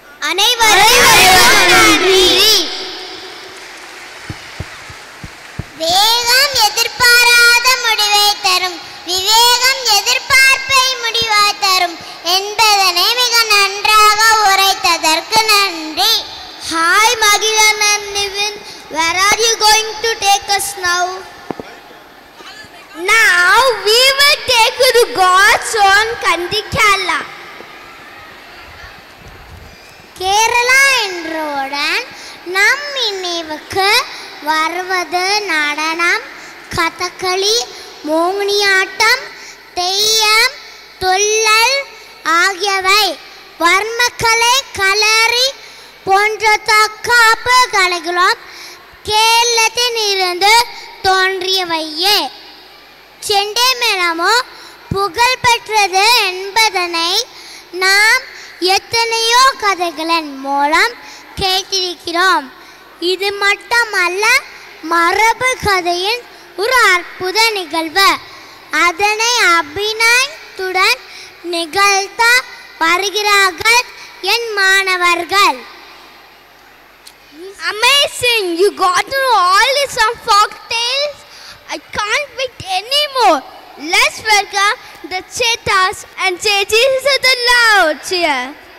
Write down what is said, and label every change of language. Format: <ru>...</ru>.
<ta>அனைவரும் நன்றி. வேகம் எதிர்பாராத முடிவை தரும், விவேகம் எதிர்பார்ப்பை முடிவாய் தரும் என்பதனை மிக நன்றாக உரைத்ததற்கு நன்றி.</ta> <en>Hi Magilan and Nivin, where are you going to take us now? Now we will take you to God's own country, Kerala.</en> <ta>Kerala என்றவுடன் நம் நினைவுக்கு வருவது நடனம், கதகளி, மோகினியாட்டம், தெய்யம், துள்ளல் ஆகியவை. வர்மக்கலை, களரி போன்ற தற்காப்பு கலைகளும் கேரளத்தில் இருந்து தோன்றியவையே. செண்டை மேளமோ புகழ் பெற்றது என்பதனை நாம் எத்தனையோ கதைகளின் மூலம் கேட்டிருக்கிறோம். இது மட்டுமல்ல, மரபு கதையின் ஒரு அற்புத நிகழ்வு. அதனை அபிநயத்துடன் நிகழ்த்த வருகிறார்கள் என் மாணவர்கள்.</ta> <en>Amazing! You got to know all these folk tales. I can't wait anymore. Let's welcome the Chetas and Chetis with a loud cheer.</en>